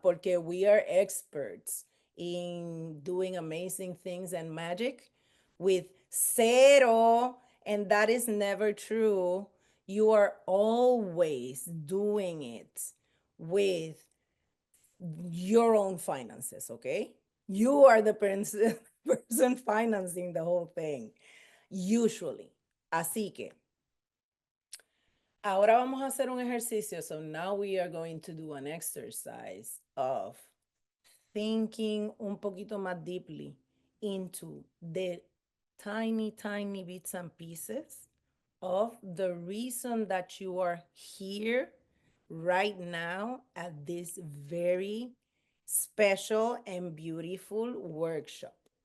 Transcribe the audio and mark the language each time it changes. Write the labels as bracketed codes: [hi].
[es] Porque [en] we are experts in doing amazing things and magic with [es] cero, [en] and that is never true. You are always doing it with your own finances, okay? You are the person financing the whole thing, usually. [es] Así que, ahora vamos a hacer un ejercicio. [en] So now we are going to do an exercise of thinking [es] un poquito más [en] deeply into the tiny, tiny bits and pieces of the reason that you are here right now at this very special and beautiful workshop.